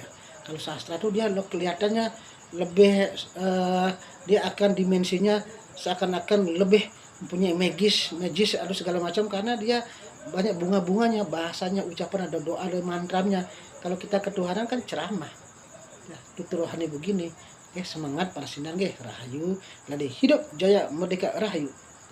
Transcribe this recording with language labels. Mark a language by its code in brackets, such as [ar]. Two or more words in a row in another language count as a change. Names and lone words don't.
[id] Kalau sastra itu dia kelihatannya lebih dia akan dimensinya seakan-akan lebih mempunyai magis atau segala macam, karena dia banyak bunga-bunganya, bahasanya, ucapan, ada doa, ada mantranya. Kalau kita ketuhanan kan ceramah. Ya, tutur rohani begini. Semangat para sinar rahayu, ladi hidup jaya merdeka rahayu.